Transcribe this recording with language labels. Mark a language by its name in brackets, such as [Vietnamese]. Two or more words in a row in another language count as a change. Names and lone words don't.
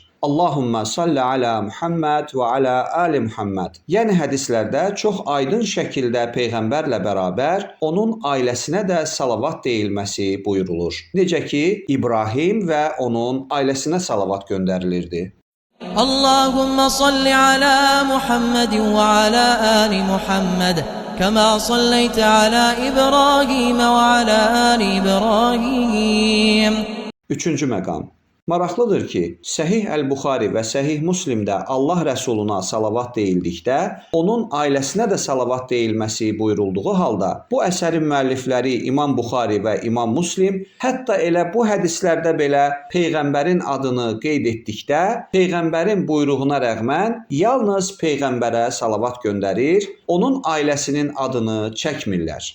[Arabic] اللهم صل على محمد وعلى آل محمد. [Azerbaijani] Yəni hədislərdə çox aydın şəkildə Peyğəmbərlə bərabər onun ailəsinə də salavat deyilməsi buyurulur. Necə ki, İbrahim və onun ailəsinə salavat göndərilirdi. [Arabic] اللهم صل على محمد وعلى آل محمد كما صليت على إبراهيم وعلى آل إبراهيم. [Azerbaijani] Üçüncü məqam. Maraqlıdır ki, Səhih Əl-Buxari və Səhih Muslimdə Allah Rəsuluna salavat deyildikdə, onun ailəsinə də salavat deyilməsi buyurulduğu halda, bu əsərin müəllifləri İmam Buxari və İmam Muslim hətta elə bu hədislərdə belə Peyğəmbərin adını qeyd etdikdə, Peyğəmbərin buyruğuna rəğmən yalnız Peyğəmbərə salavat göndərir, onun ailəsinin adını çəkmirlər.